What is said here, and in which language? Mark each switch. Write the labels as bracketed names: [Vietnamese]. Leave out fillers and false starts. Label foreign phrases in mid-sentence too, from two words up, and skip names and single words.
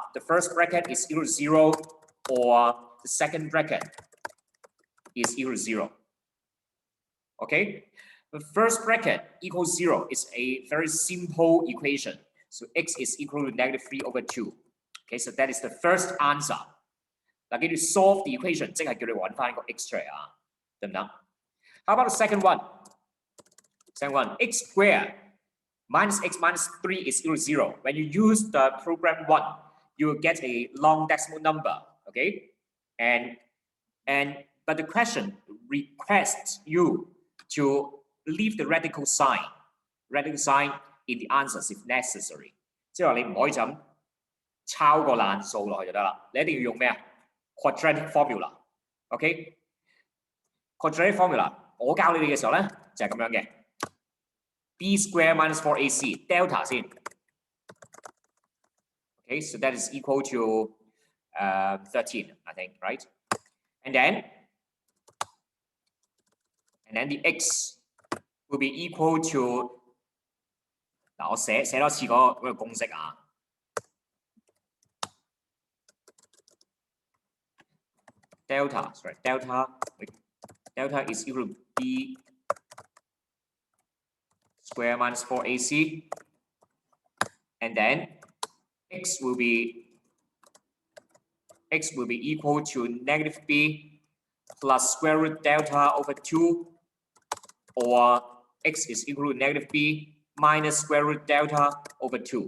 [English] The first bracket is equal to 0, or the second bracket is equal to 0. Okay, the first bracket equals 0 is a very simple equation. So x is equal to negative 3 over 2. Okay, so that is the first answer. [Cantonese] 嗱，記住 [English] solve the equation， [Cantonese] 即係叫你揾翻個 x 出嚟啊，得唔得 ？ [English] How about the second one? Second one, x squared minus x minus 3 is equal to 0. When you use the program 1, you will get a long decimal number. Okay, but the question requests you to leave the radical sign in the answers if necessary. [Cantonese] 即係話你唔可以就咁抄個爛數落去就得啦，你一定要用咩啊 ？ [English] quadratic formula。 OK，quadratic formula [Cantonese] 我教你哋嘅時候咧就係咁樣嘅 ， [English] b square minus 4ac delta [Cantonese] 先。 [English] Okay, so that is equal to 13, I think, right? And then the x will be equal to [Cantonese] 嗱，我寫多次嗰個公式啊。 [English] Delta is equal to b square minus 4ac, and then x will be equal to negative b plus square root delta over 2, or x is equal to negative b minus square root delta over 2.